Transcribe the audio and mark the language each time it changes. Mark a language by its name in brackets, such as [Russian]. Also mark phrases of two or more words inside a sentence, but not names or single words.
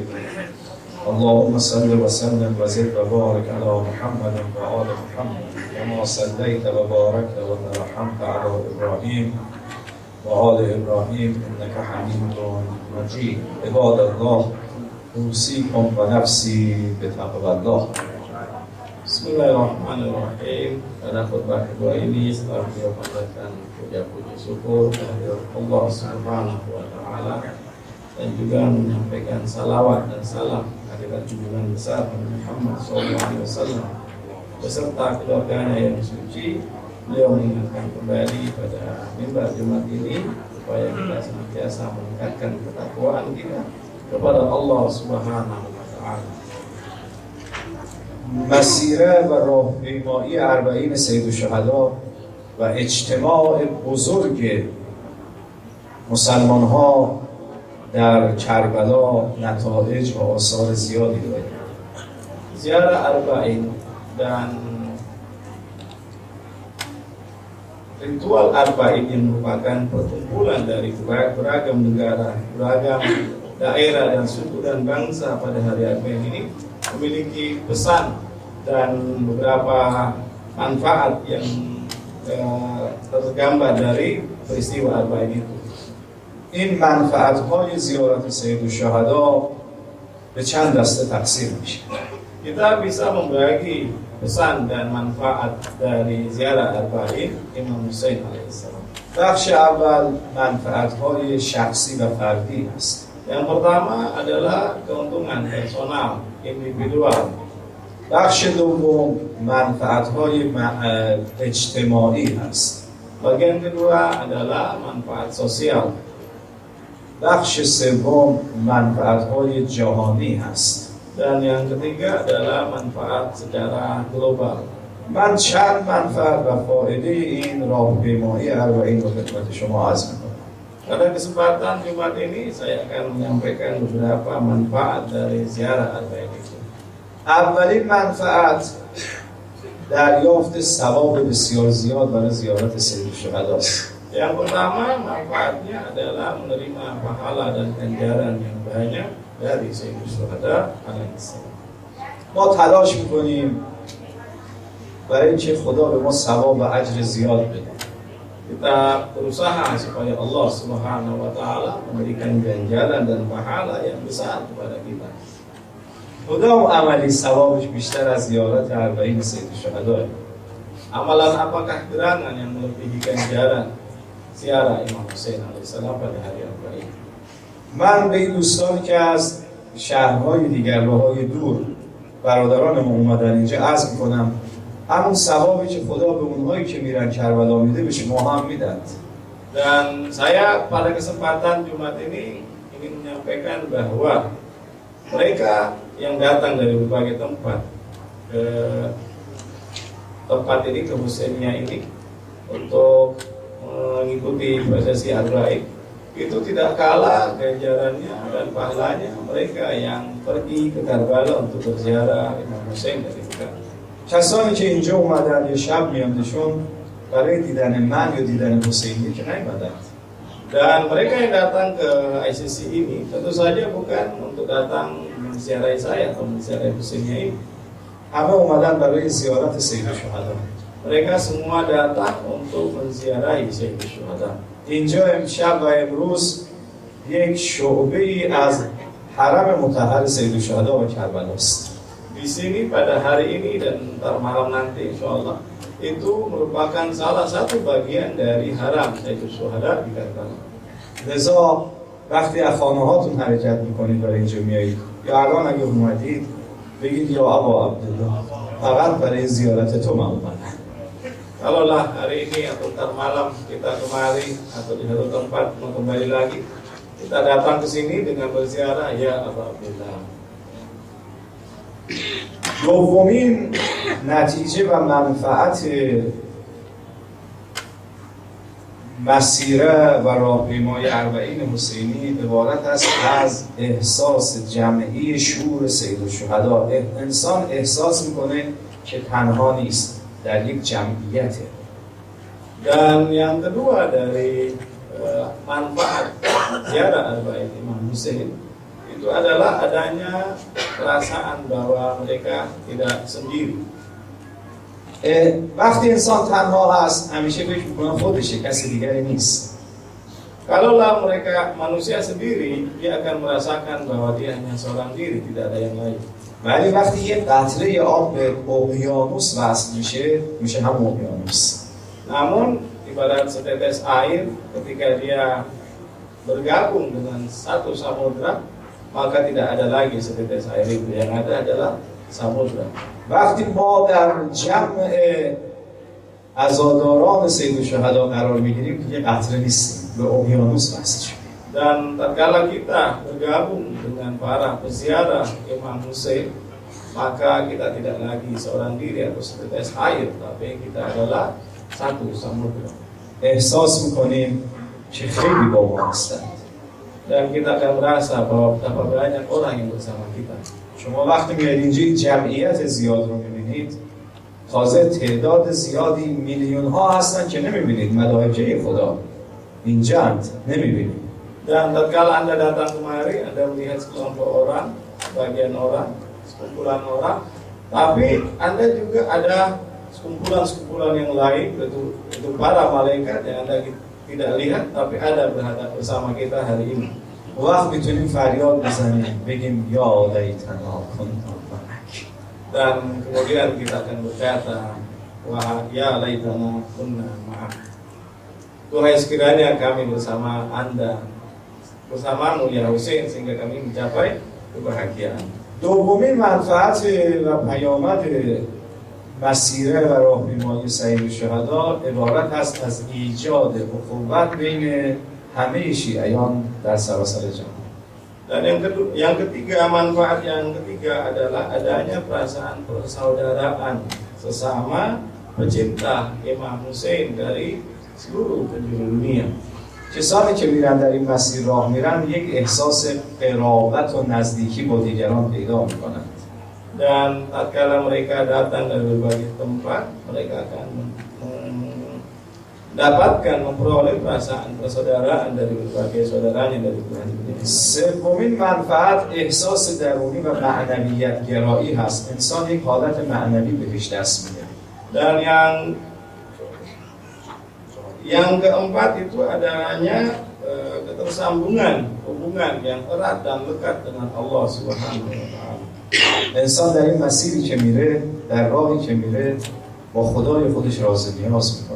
[Arabic] اللهم صل وسلم وزد وبارك على محمد وآل محمد كما صليت وباركت وترحمت على إبراهيم وآل إبراهيم إنك حميد مجيد. عباد الله أوصيكم ونفسي بتقوى الله. بسم الله الرحمن الرحيم. [Indonesian] Pada khutbah kedua ini setelah beliau membacakan puja-puji syukur kehadirat Allah [Arabic] سبحانه وتعالى [Indonesian] dan juga menyampaikan salawat dan salam kehadirat junjungan besar Muhammad SAW beserta keluarganya yang suci, beliau mengingatkan kembali pada mimbar Jumat ini supaya kita senantiasa meningkatkan ketakwaan kita kepada Allah [Arabic] سبحانه وتعالى. [Persian] مسیره و راهپیمایی اربعین سید الشهدا و اجتماع بزرگ مسلمان ها در کربلا نتایج و آثار زیادی دارد. [Indonesian] Ziarah Arba'in dan ritual Arba'in yang merupakan perkumpulan dari beragam negara, beragam daerah dan suku dan bangsa pada hari Arba'in ini memiliki pesan dan beberapa manfaat yang tergambar dari peristiwa Arba'in itu. [Persian] این منفعت‌های زیارت سید الشهدا به چند دسته تقسیم میشه. [Indonesian] Kita bisa membagi pesan dan manfaat dari ziarah Arba'in Imam Hussein alaihissalam. [Persian] بخش اول منفعت‌های شخصی و فردی است. [Indonesian] Yang pertama adalah keuntungan personal, individual. [Persian] بخش دوم منفعت‌های اجتماعی است. [Indonesian] Bagian kedua adalah manfaat sosial. [Persian] بخش سوم منفعت‌های جهانی است. [Indonesian] Dan yang ketiga adalah manfaat secara global. [Persian] من چند منفعت و فایده این راهپیمایی اربعین رو خدمت شما عرض می‌کنم. [Indonesian] Pada kesempatan Jumat ini saya akan menyampaikan beberapa manfaat dari ziarah Arba'in itu. [Persian] اولین منفعت دریافت ثواب بسیار زیاد برای زیارت سید الشهدا است. [Indonesian] Yang pertama manfaatnya adalah menerima pahala dan ganjaran yang banyak dari Sayyidul Syuhada alaihissalam. [Persian] ما تلاش می‌کنیم برای اینکه خدا به ما ثواب و اجر زیاد بده. [Indonesian] Kita berusaha supaya Allah [Arabic] سبحانه وتعالى [Indonesian] memberikan ganjaran dan pahala yang besar kepada kita. [Persian] کدام عملی ثوابش بیشتر از زیارت اربعین سید الشهدا؟ [Indonesian] Amalan apakah gerangan yang melebihi ganjaran ziarah Imam Hussein alaihissalam pada hari Arba'in? [Persian] من به این دوستانی که از شهرهای دیگر راهای دور برادران ما اومدن اینجا عرض میکنم همون ثوابی که خدا به اونهایی که میرن کربلا میده به شما هم میدن. [Indonesian] Dan saya pada kesempatan Jumat ini ingin menyampaikan bahwa mereka yang datang dari berbagai tempat ke tempat ini, ke Husainiyah ini untuk mengikuti prosesi Arba'in itu tidak kalah ganjarannya dan pahalanya mereka yang pergi ke Karbala untuk berziarah Imam Hussein dari dekat. [Persian] کسانی که اینجا اومدن یه شب میاندشون برای دیدن من یا دیدن حسینی که نیومدن. [Indonesian] Dan mereka yang datang ke ICC ini tentu saja bukan untuk datang menziarahi saya atau menziarahi Husainiyah ini. [Persian] همه اومدن برای زیارت سید الشهدا. [Indonesian] Mereka semua datang untuk menziarahi Sayyidul Syuhada. [Persian] اینجا امشب و امروز یک شعبه ای از حرم مطهر سید الشهدا و کربلا است. [Indonesian] Di sini pada hari ini dan ntar malam nanti [Arabic] إن شاء الله [Indonesian] itu merupakan salah satu bagian dari haram Sayyidul Syuhada di Karbala. [Persian] لذا وقتی از خانه هاتون حرکت میکنید برای اینجا میایید یا الان اگه اومدید بگید یا ابا عبدالله فقط برای زیارت تو من اومدم. [Indonesian] Kalaulah hari ini atau ntar malam kita kemari atau di satu tempat mau kembali lagi, kita datang ke sini dengan berziarah ya Abu Abdullah. [Persian] دومین نتیجه و منفعت مسیره و راهپیمایی اربعین حسینی عبارت است از احساس جمعی شعور سید الشهدا. انسان احساس میکنه که تنها نیست، در یک جمعیته. [Indonesian] Dan yang kedua dari manfaat ziarah Arba'in Imam Hussein itu adalah adanya perasaan bahwa mereka tidak sendiri. [Persian] وقتی انسان تنها هست همیشه فکر میکنه خودشه، کسی دیگری نیست. [Indonesian] Kalaulah mereka manusia sendiri, dia akan merasakan bahwa dia hanya seorang diri, tidak ada yang lain. [Persian] ولی وقتی یه قطره آب به اقیانوس وصل میشه میشه هم اقیانوس. [Indonesian] Namun ibarat setetes air ketika dia bergabung dengan satu samudra, maka tidak ada lagi setetes air itu, yang ada adalah samudra. [Persian] وقتی ما در جمع عزاداران سید الشهدا قرار میگیریم یه قطره نیستیم، به اقیانوس وصل شدیم. [Indonesian] Dan tatkala kita bergabung dengan para peziarah Imam Hussein, maka kita tidak lagi seorang diri atau setetes air, tapi kita adalah satu samudra. [Persian] احساس میکنیم که خیلی با ما هستند. [Indonesian] Dan kita akan merasa bahwa betapa banyak orang yang bersama kita. [Persian] شما وقتی میاد اینجا جمعیت زیاد رو میبینید تازه تعداد زیادی میلیون ها هستن که نمیبینید، ملائکه خدا اینجا نمیبینید. [Indonesian] Dan tatkala Anda datang kemari, Anda melihat sekelompok orang, sebagian orang, sekumpulan orang, tapi Anda juga ada sekumpulan-sekumpulan yang lain, itu para malaikat yang Anda tidak lihat, tapi ada berhadap bersama kita hari ini. [Persian] وقت میتونیم فریاد بزنیم بگیم [Arabic] یا لیتنا کننا معک. [Indonesian] Dan kemudian kita akan berkata, wah [Arabic] يا ليتنا كنا معك. [Indonesian] Tuhai sekiranya kami bersama Anda, bersamamu ya Hussein, sehingga kami mencapai kebahagiaan. [Persian] دومین منفعت و پیامد مسیره و راهپیمایی سید الشهدا عبارت است از ایجاد اخوت بین همه شیعیان در سراسر جهان. [Indonesian] Dan yang ketiga, manfaat yang ketiga adalah adanya perasaan persaudaraan sesama pecinta Imam Hussein dari seluruh penjuru dunia. [Persian] کسانی که میرن در این مسیر راه میرن یک احساس قرابت و نزدیکی با دیگران پیدا میکنند. [Indonesian] Dan tatkala mereka datang dari berbagai tempat, mereka akan mendapatkan, memperoleh perasaan persaudaraan dari berbagai saudaranya dari Tuhan. [Persian] سومین منفعت احساس درونی و معنویت گرایی هست. انسان یک حالت معنوی بهش دست میده. [Indonesian] Dan yang keempat itu adanya ketersambungan, hubungan yang erat dan lekat dengan Allah [Arabic] سبحانه وتعالى. [Persian] انسان در این مسیری که میره، در راهی که میره با خدای خودش راز و نیاز میکنه.